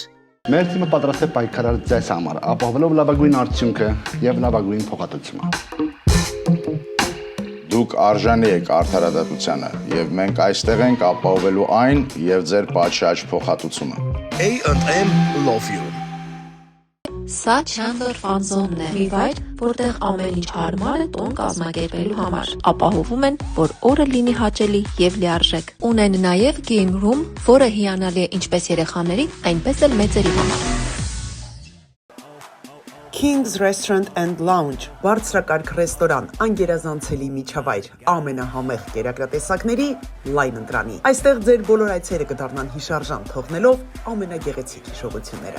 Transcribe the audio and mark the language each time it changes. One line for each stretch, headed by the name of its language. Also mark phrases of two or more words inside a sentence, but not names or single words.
Armenian: Մեր թիմը պատրաստ է պայքարել ձեզ համար, ապահովելով լավագույն արդյունքը եւ լավագույն փոխհատուցումը։ Դուք արժանի եք արդարադատությանը եւ մենք այստեղ ենք ապահովելու այն եւ ձեր պատշաճ փոխհատուցումը։ A&M Love You։ Սա Chandler Fun Zone-ն է, մի վայր, որտեղ ամեն ինչ հարմար է տոն կազմակերպելու համար։ Ապահովում են, որ օրը լինի հաճելի եւ լիարժեք։ Ունեն նաեւ
English: game room,
Armenian: որը հիանալի է ինչպես երեխաների, այնպես էլ մեծերի համար։ King's Restaurant and Lounge, բարձրակարգ ռեստորան, անգերազանցելի միջավայր, ամենահամեղ կերակրատեսակների լայն ընտրանի։ Այստեղ ձեր բոլոր այցերը կդառնան հիշարժան, թողնելով ամենագեղեցիկ հիշողությունները։